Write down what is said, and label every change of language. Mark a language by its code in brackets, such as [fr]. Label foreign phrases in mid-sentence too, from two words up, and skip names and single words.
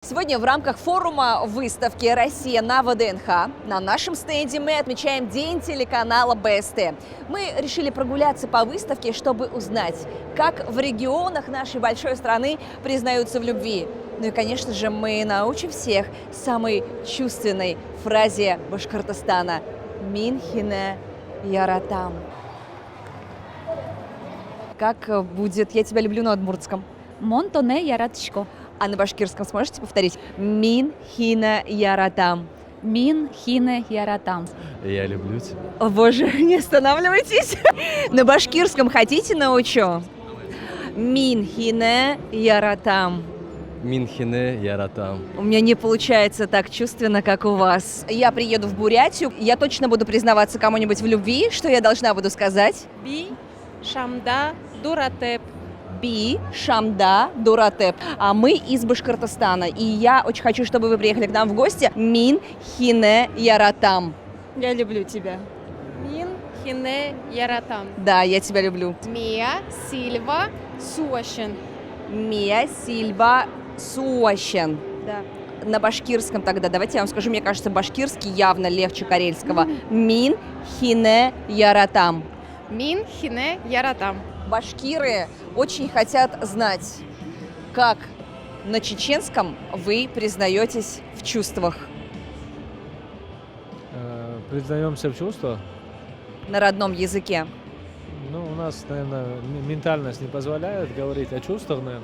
[ru] Сегодня в рамках форума выставки «Россия на ВДНХ» на нашем стенде мы отмечаем День телеканала БСТ. Мы решили прогуляться по выставке, чтобы узнать, как в регионах нашей большой страны признаются в любви. Ну и, конечно же, мы научим всех самой чувственной фразе Башкортостана [ba] «Мин хине яратам». [ru] Как будет «Я тебя люблю» на удмуртском? [udm] Монтоне яратышко. [ru] А на башкирском сможете повторить? [ba] Мин хина яратам. Мин хине яратам. [ru] Я люблю тебя. О боже, не останавливайтесь. На башкирском хотите научу? [ba] Мин хине яратам. Минхине яратам. [ru] У меня не получается так чувственно, как у вас. Я приеду в Бурятию, я точно буду признаваться кому-нибудь в любви. Что я должна буду сказать? [bua] Би шамда дуратеп. Би шамда дуратеп. [ru] А мы из Башкортостана. И я очень хочу, чтобы вы приехали к нам в гости. [ba] Мин хине яратам. [ru] Я люблю тебя. [ba] Мин хине яратам. [ru] Да, я тебя люблю. [krl] Мия Сильва Суашин. Мия Сильва Суащен. [ru] Да. На башкирском тогда, давайте я вам скажу, мне кажется, башкирский явно легче карельского. [ba] Мин хине яратам. Мин хине яратам. [ru] Башкиры очень хотят знать, как на чеченском вы признаетесь в чувствах. Признаемся в чувствах. На родном языке. Ну, у нас, наверное, ментальность не позволяет говорить о чувствах, наверное.